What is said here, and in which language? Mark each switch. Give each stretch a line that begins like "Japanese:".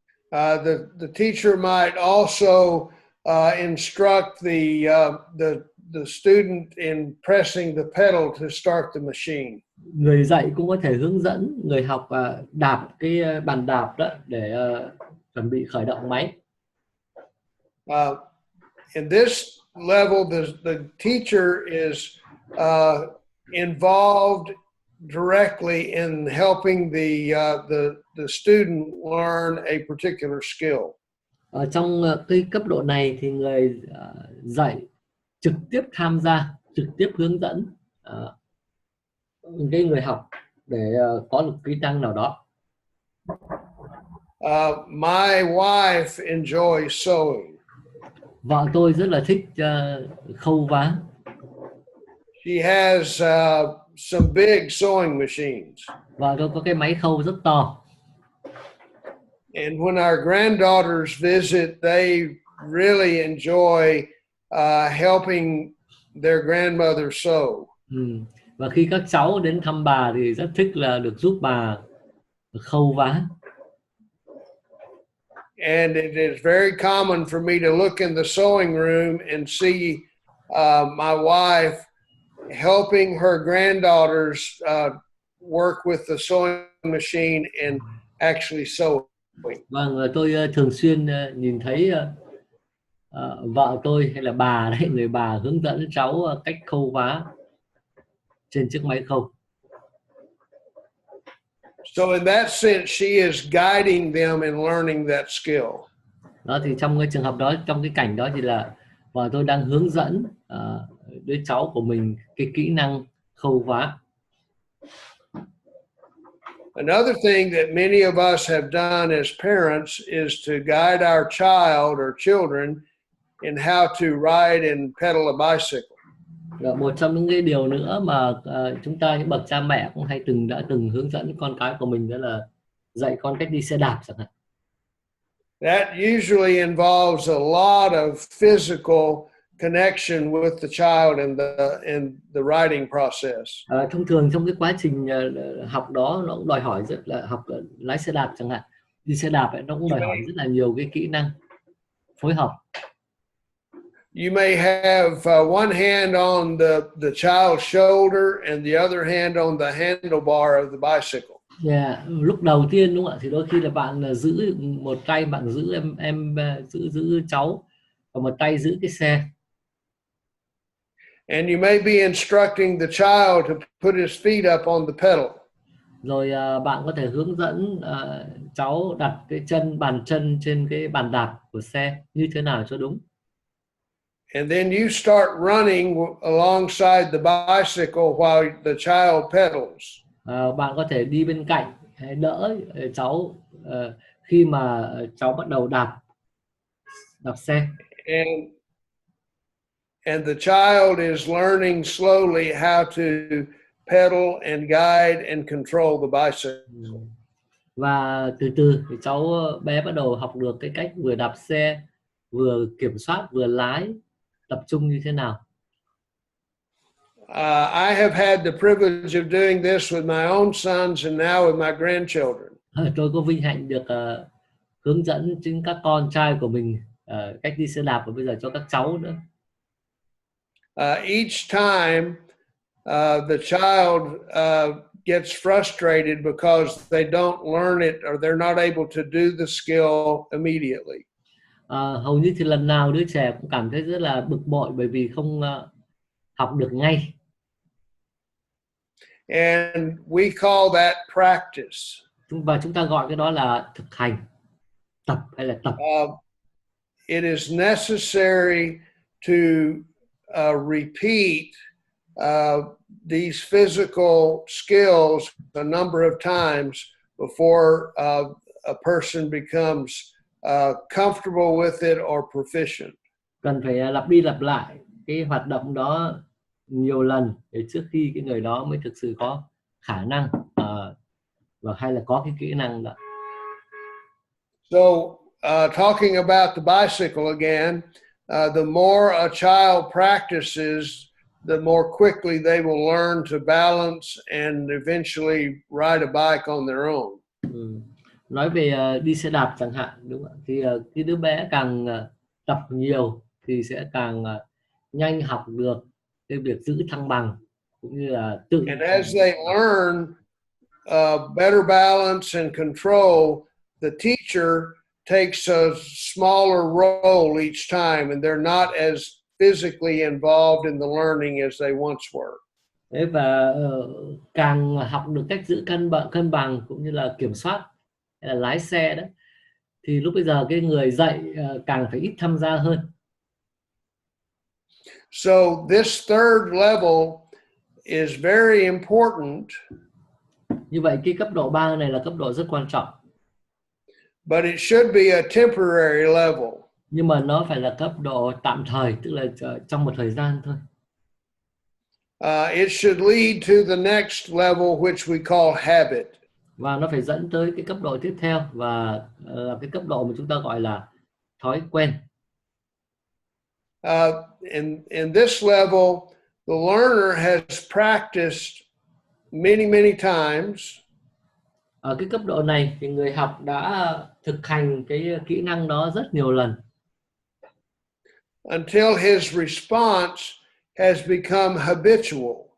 English: The teacher might also instruct the student in pressing the pedal to start the machine.
Vietnamese: Người dạy cũng có thể hướng dẫn người học đạp cái bàn đạp đó để chuẩn bị khởi động máy.
English: In this level, the teacher is involved directly in helping the student learn a particular skill.
Vietnamese: Ở trong cái cấp độ này thì người dạy trực tiếp tham gia, trực tiếp hướng dẫn cái người học để có được kỹ năng nào đó.
English: My wife enjoys sewing.
Vietnamese: Vợ tôi rất là thích khâu vá.
English: She has some big sewing machines.
Vietnamese: Vợ tôi có cái máy khâu rất to.
English: And when our granddaughters visit, they really enjoy helping their grandmother sew.
Vietnamese: Và khi các cháu đến thăm bà thì rất thích là được giúp bà khâu vá.
English: And it is very common for me to look in the sewing room and see my wife helping her granddaughters work with the sewing machine and actually sewing.
Vietnamese: Vâng, tôi thường xuyên nhìn thấy vợ tôi hay là bà đấy, người bà hướng dẫn cháu cách khâu vá trên chiếc máy khâu.
English: So in that sense, she is guiding them in learning that skill.
Vietnamese: Đó thì trong cái trường hợp đó, trong cái cảnh đó thì là vợ tôi đang hướng dẫn đứa cháu của mình cái kỹ năng khâu vá.
English: Another thing that many of us have done as parents is to guide our child or children in how to ride and pedal a bicycle.
Vietnamese: Một trong những cái điều nữa mà chúng ta những bậc cha mẹ cũng đã từng hướng dẫn con cái của mình, đó là dạy con cách đi xe đạp chẳng hạn.
English: That usually involves a lot of physical connection with the child in the riding process.
Vietnamese: Thông thường trong cái quá trình học đó nó cũng đòi hỏi rất là lái xe đạp chẳng hạn, đi xe đạp ấy, nó cũng đòi hỏi rất là nhiều cái kỹ năng phối hợp.
English: You may have one hand on the child's shoulder and the other hand on the handlebar of the bicycle. Yeah.
Vietnamese: Lúc đầu tiên đúng không ạ, thì đôi khi là bạn giữ một tay, bạn giữ em giữ cháu, và một tay giữ cái xe.
English: And you may be instructing the child to put his feet up on the pedal.
Vietnamese: Rồi bạn có thể hướng dẫn cháu đặt cái bàn chân trên cái bàn đạp của xe như thế nào cho đúng.
English: And then you start running alongside the bicycle while the child pedals.
Vietnamese: Bạn có thể đi bên cạnh hay đỡ cháu khi mà cháu bắt đầu đạp xe.
English: And the child is learning slowly how to pedal and guide and control the bicycle.
Vietnamese: Và từ từ thì cháu bé bắt đầu học được cái cách vừa đạp xe, vừa kiểm soát, vừa lái, tập trung như thế nào.
English: I have had the privilege of doing this with my own sons and now with my grandchildren.
Vietnamese: Tôi có vinh hạnh được hướng dẫn chính các con trai của mình cách đi xe đạp và bây giờ cho các cháu nữa.
English: Each time the child gets frustrated because they don't learn it or they're not able to do the skill immediately.
Vietnamese: Hầu như thì lần nào đứa trẻ cũng cảm thấy rất là bực bội bởi vì không học được ngay.
English: And we call that practice.
Vietnamese: Và chúng ta gọi cái đó là thực hành, tập hay là tập.
English: It is necessary to repeat these physical skills a number of times before a person becomes comfortable with it or proficient.
Vietnamese: Cần phải lặp đi lặp lại cái hoạt động đó nhiều lần để trước khi cái người đó mới thực sự có khả năng và hay là có cái kỹ năng đó.
English: So talking about the bicycle again, the more a child practices, the more quickly they will learn to balance and eventually ride a bike on their own.
Vietnamese: Nói về đi xe đạp chẳng hạn, đúng không? Thì cái đứa bé càng tập nhiều thì sẽ càng nhanh học được cái việc giữ thăng bằng cũng như là tự.
English: And as they learn better balance and control, the teacher takes a smaller role each time, and they're not as physically involved in the learning as they once were.
Vietnamese: Và càng học được cách giữ cân bằng cũng như là kiểm soát hay là lái xe đó, thì lúc bây giờ cái người dạy càng phải ít tham gia hơn.
English: So this third level is very important.
Vietnamese: Như vậy cái cấp độ 3 này là cấp độ rất quan trọng.
English: But it should be a temporary level.
Vietnamese: Nhưng mà nó phải là cấp độ tạm thời, tức là trong một thời gian thôi.
English: It should lead to the next level, which we call habit.
Vietnamese: Và nó phải dẫn tới cái cấp độ tiếp theo và là cái cấp độ mà chúng ta gọi là thói quen.
English: In this level, the learner has practiced many times.
Vietnamese: Ở cái cấp độ này thì người học đã thực hành cái kỹ năng đó rất nhiều lần.
English: Until his response has become habitual.